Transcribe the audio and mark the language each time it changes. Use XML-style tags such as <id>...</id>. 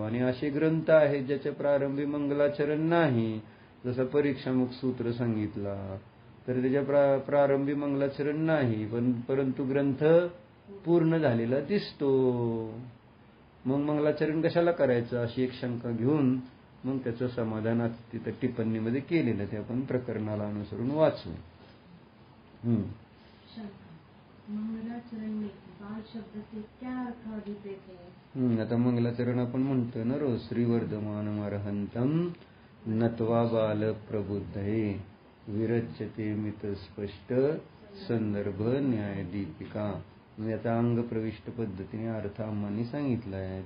<mr>आणि असे ग्रंथ आहेत ज्याच्या प्रारंभी मंगलाचरण नाही, जसं परीक्षामुख सूत्र सांगितला तर त्याच्या प्रारंभी मंगलाचरण नाही, परंतु ग्रंथ पूर्ण झालेला दिसतो. मग मंगलाचरण कशाला करायचं अशी एक शंका घेऊन मग त्याचं समाधान तिथं टिप्पणीमध्ये केलेलं ते आपण प्रकरणाला अनुसरून वाचू.</mr> <hi>मंगलाचरण में बाल शब्द से क्या अर्थ अभिप्रेत है?</hi> <mr>आता मंगलाचरण आपण म्हणतो ना रोज</mr> <sa>श्रीवर्धमान अर्हंतम नत्वा बाल प्रबुद्धये विरच्यते मित स्पष्ट संदर्भ न्याय दीपिका.</sa> <mr>याचा अंग प्रविष्ट पद्धतीने अर्थ आम्हांनी सांगितला आहे.</mr>